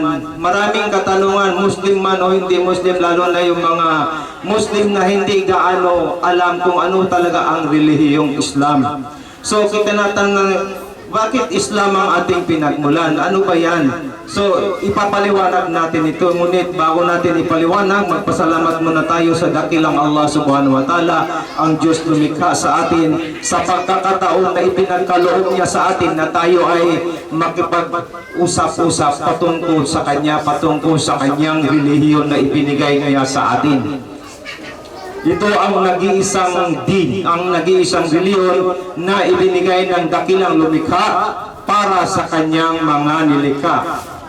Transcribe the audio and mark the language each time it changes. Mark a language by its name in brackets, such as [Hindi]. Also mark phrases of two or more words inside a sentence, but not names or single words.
[Filipino] Maraming katanungan, Muslim man o hindi Muslim, lalo na yung mga Muslim na hindi gaano alam kung ano talaga ang relihiyong Islam. So, kita natin bakit Islam ang ating pinagmulan? Ano ba yan? So, ipapaliwanag natin ito. Ngunit bago natin ipaliwanag, magpasalamat muna tayo sa dakilang Allah [Arabic] سبحانه وتعالى, [Filipino] ang Diyos lumikha sa atin, sa pagkakataon na ipinagkaloob niya sa atin na tayo ay makipag-usap-usap patungkol sa Kanya, patungkol sa Kanyang relihiyon na ibinigay niya sa atin. Ito ang nag-iisang din, ang nag-iisang reliyon na ibinigay ng dakilang lumikha para sa kanyang mga nilikha.